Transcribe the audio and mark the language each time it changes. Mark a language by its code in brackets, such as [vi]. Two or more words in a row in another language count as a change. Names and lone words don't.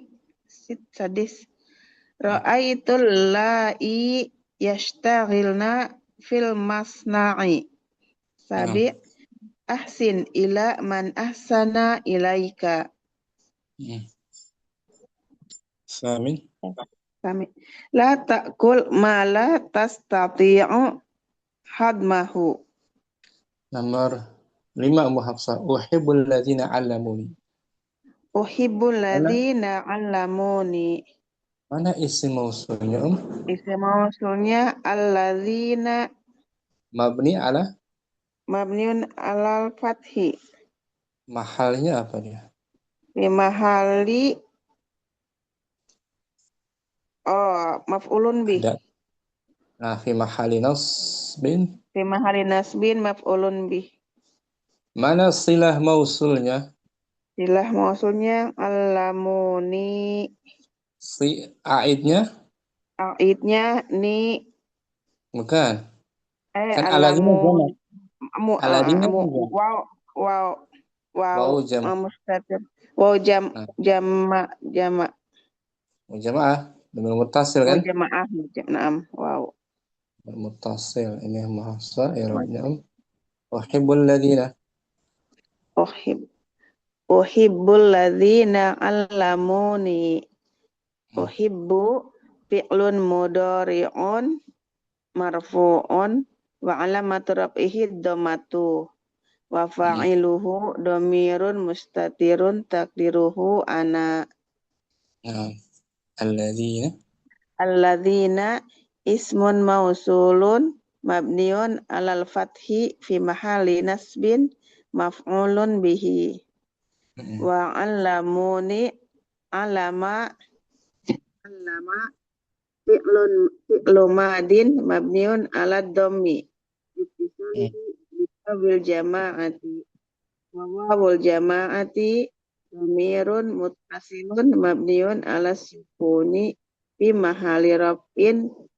[ar] سادس رأيت اللائي يشتغلن في المصنع. سابع أحسن إلى من أحسن إليك. ثامن. لا تأكل ما لا تستطيع هضمه. [ms] Nomor 5 Ummu Hafsah. [ar] أحب الذين علموني. أحب الذين علموني. [ms] Mana [ar] اسم موصول, اسم موصول الذين مبني على الفتح. [ms] Mahalnya apa dia? [ar] في محل مفعول به. في محل نصب. في محل نصب مفعول به. [ms] Mana [ar] صلة موصول? صلة موصول علموني. [ms] Si aidnya? Aidnya ni. Bukan. Kan [ar] علموا. واو مستتر. واو جمع. جماعة. ضمير متصل kan? جماعة. نعم. واو. [ms] Muttasil. Ini Hafsah i'rabnya. [ar] أحب الذين. أحب الذين علموني. أحب فعل مضارع مرفوع وعلامة رفعه الضمة وفاعله ضمير مستتر تقديره أنا. [ms] Nah, alladzina [ar] الذين اسم موصول مبني على الفتح في محل نصب مفعول به وعلموني علم فعل ماض مبني على الضم بالجماعة وواو الجماعة ضمير متصل مبني على السكون في محل رفع